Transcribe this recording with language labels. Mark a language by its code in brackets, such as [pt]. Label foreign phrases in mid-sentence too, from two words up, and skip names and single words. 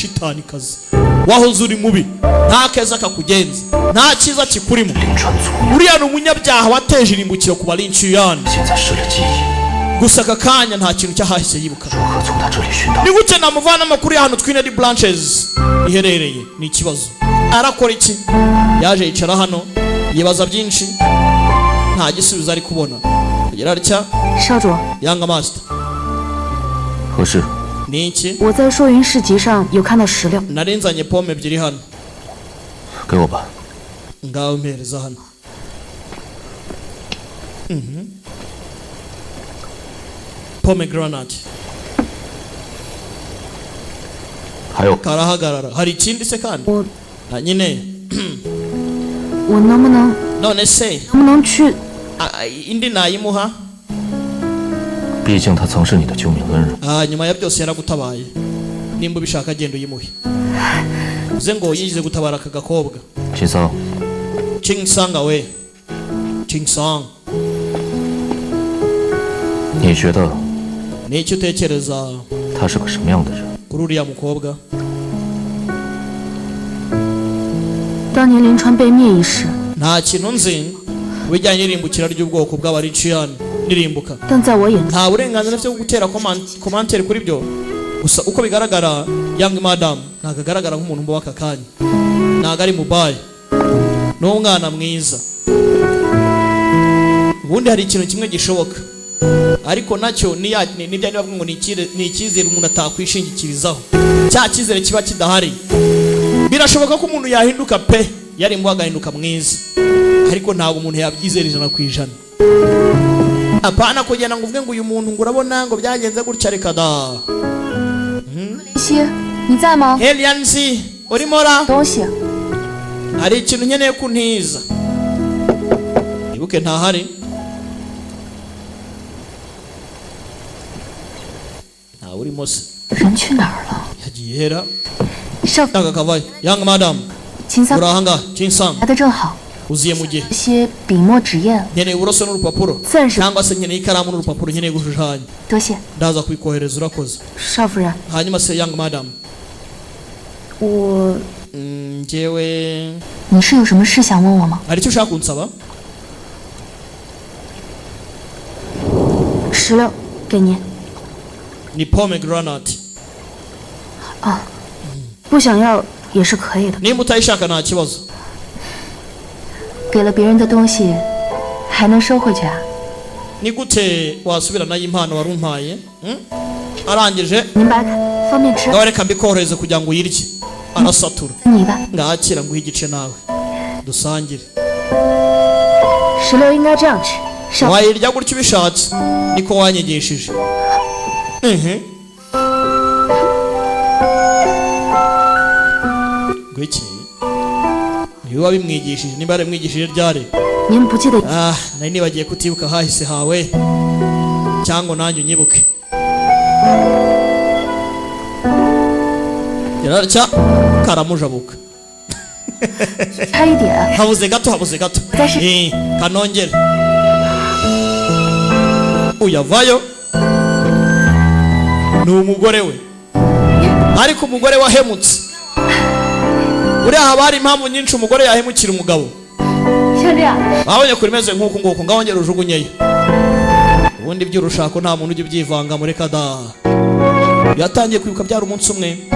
[rw] shitanikazi wahoze uri mubi nta keza kakugenza nta cyiza kikurimo uriya ni umunyabyaha wateje irimbukiro ku balinciyani gusa aka kanya nta kintu cyahahise yibuka ni gute namuvana amakuru y'ahantu twine di branches iherereye ni ikibazo arakora iki yaje yicara hano yibaza byinshi nta gisubizo ari kubona kugira atya [zh] 少主， [en] Young Master [zh] 何事？ [rw] ni iki [zh] 我在硕云市集上有看到石榴， [rw] narinzanye pome ebyiri hano [zh] 给我吧。 [rw] ngaho mpereza hano pomegranate [zh] 还有， [rw] karahagarara hari ikindi se kandi [zh] 我 [rw] na nyine [zh] 我能不能 [rw] none se [zh] 能不能去？ [rw] indi nayimuha [zh] 毕竟他曾是你的救命恩人。 [rw] nyuma ya byose yaragutabaye nimba ubishaka genda uyimuhe uze ngo yigize gutabara aka gakobwa [zh] 秦桑， [rw] Chingsanga we Chingsang [zh] 你觉得 [rw] ni icyo utekereza [zh] 他是个什么样的人？ [rw] kuri uriya mukobwa [zh] 当年临川被灭一事， [rw] nta kintu nzi bijyanye n'irimbukira ry'ubwoko bw'abariciyani nirimbuka [zh] 但在我眼中， [rw] nta burenganzira afite bwo gutera komantere kuri byo gusa uko bigaragara [en] young madam [rw] ntabwo agaragara nk'umuntu mbuba aka kanya ntabwo ari mubaye ni umwana mwiza ubundi hari ikintu kimwe gishoboka ariko nacyo nibyo bavuga ngo ni icyizere umuntu atakwishingikirizaho cya cyizere kiba kidahari birashoboka ko umuntu yahinduka pe yari mbuba agahinduka mwiza ariko ntabwo umuntu yabyizera 100%. apana kugenda ngo uvuge ngo uyu muntu ngo urabona ngo byagenze gutya reka da [zh] 林夕，你在吗？ [rw] Helianzi urimo ra [zh] 东西， [rw] hari ikintu nkeneye kuntiza ibuke ntahari nta urimo se [zh] 人去哪儿了？ [rw] yagiye hera [zh] 少 [rw] taka kavayo [en] young madam [zh] 秦桑 [rw] urahanga Chinsang [zh] 来的正好， [rw] uziye mu gihe [zh] 这些笔墨纸砚， [rw] nkeneye uburoso n'urupapuro [zh] 暂时 [rw] cyangwa se nkeneye ikaramu n'urupapuro nkeneye gushushanya [zh] 多谢 [rw] ndaza kubikohereza urakoze [zh] 少夫人。 [rw] hanyuma se [en] young madam [zh] 我， [rw] njyewe [zh] 你是有什么事想问我吗？ [rw] hari icyo ushaka kunsaba [zh] 石榴，给您。 [rw] ni pomegranate [zh] 啊，不想要也是可以的。 [rw] nimba utayishaka nta kibazo [zh] 给了别人的东西还能收回去啊？ [rw] ni gute wasubirana y'impano warumpaye arangije [zh] 您掰开，方便吃。 [rw] ngaho reka mbikorohereze kugira ngo uyirye arasatura [zh] 你吧。 [rw] ngakira nguhe igice nawe dusangire [zh] 石榴应该这样吃。 [rw] wayirya gutyo ubishatse niko wanyigishije gwiki niwe wabimwigishije niba yaramwigishije ryari [zh] 您不记得？ [rw] nari nibagiye kutibuka hahise hawe cyangwa nanjye unyibuke yararya karamujabuka [zh] 差一点。 [rw] habuze gato kanongere uyavayo ni umugore we ariko umugore wahemutse uriya haba hari impamvu nyinshi umugore yahemukira umugabo babonye kuri meze nk'uku nguku ngaho ngera ujugunyeyo ubundi by'urushako nta muntu ujya ubyivanga mureka da yatangiye kwibuka byari umunsi umwe